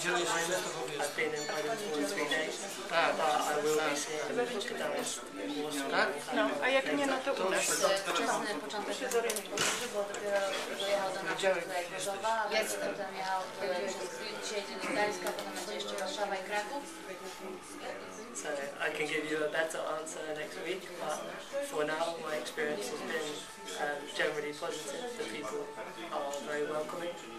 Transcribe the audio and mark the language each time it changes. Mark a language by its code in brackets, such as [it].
[en] I've been in Poland for 3 days, but I will be seeing Gdańsk more. [pl] No, a jak nie, no to u nas. Wczesny początek bo dopiero dojechał do nas tutaj Gorzowa, ale potem jechał dzisiaj do Gdańska, potem będzie jeszcze Warszawa i Kraków. [en] So I can give you a better answer next week, but for now my experience has been generally positive. The people are very welcoming.